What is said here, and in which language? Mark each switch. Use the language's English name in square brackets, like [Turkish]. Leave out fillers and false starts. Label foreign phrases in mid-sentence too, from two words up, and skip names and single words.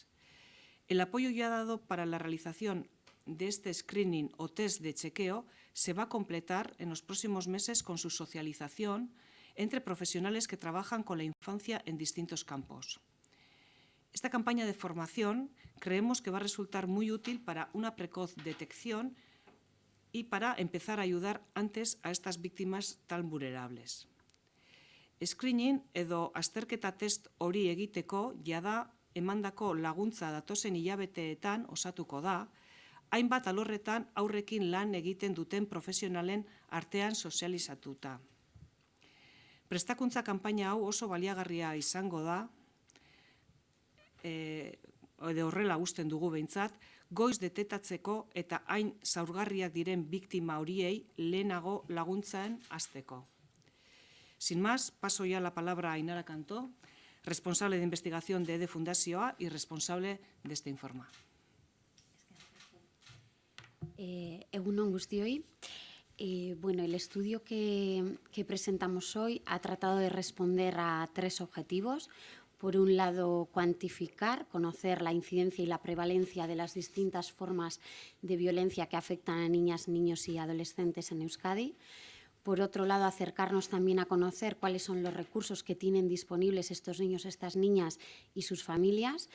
[Spanish] El apoyo ya dado para la realización de este screening o test de chequeo se va a completar en los próximos meses con su socialización entre profesionales que trabajan con la infancia en distintos campos. Esta campaña de formación creemos que va a resultar muy útil para una precoz detección y para empezar a ayudar antes a estas víctimas tan vulnerables. [Basque] Screening edo azterketa test hori egiteko jada emandako laguntza datozen hilabeteetan osatuko da, hainbat alorretan aurrekin lan egiten duten profesionalen artean sozializatuta. Prestakuntza kanpaina hau oso baliagarria izango da, edo horrela usten dugu behintzat, goiz detektatzeko eta hain zaurgarriak diren biktima horiei lehenago laguntzen hasteko. [Spanish] Sin más, paso ya la palabra a Ainara Cantó, responsable de investigación de EDE Fundazioa y responsable de este informe. [Basque] Egun on guztioi. [Spanish] Bueno, el estudio que presentamos hoy ha tratado de responder a 3 objetivos. Por un lado, cuantificar, conocer la incidencia y la prevalencia de las distintas formas de violencia que afectan a niñas, niños y adolescentes en Euskadi. Por otro lado, acercarnos también a conocer cuáles son los recursos que tienen disponibles estos niños, estas niñas y sus familias.